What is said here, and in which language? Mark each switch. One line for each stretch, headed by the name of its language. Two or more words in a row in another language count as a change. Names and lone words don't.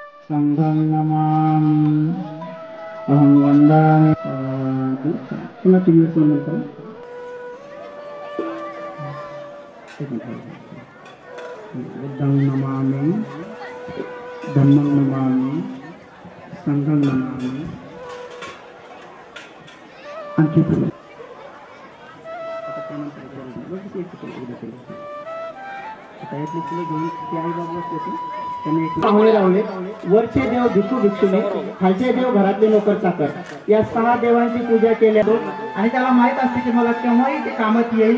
Sanskrit: संघं नमामि अहं वन्दामि पुनः
Marathi: तुम्ही म्हणता
Sanskrit: बुद्धं नमामि धम्मं नमामि संघं नमामि
Marathi: आणखी वरचे देव भिक्षू भिक्षुने, खालचे देव घरातले नोकर चाकर, या 6 देवांची पूजा केल्या आणि त्याला माहित असते की मला केव्हाही ते कामात येईल.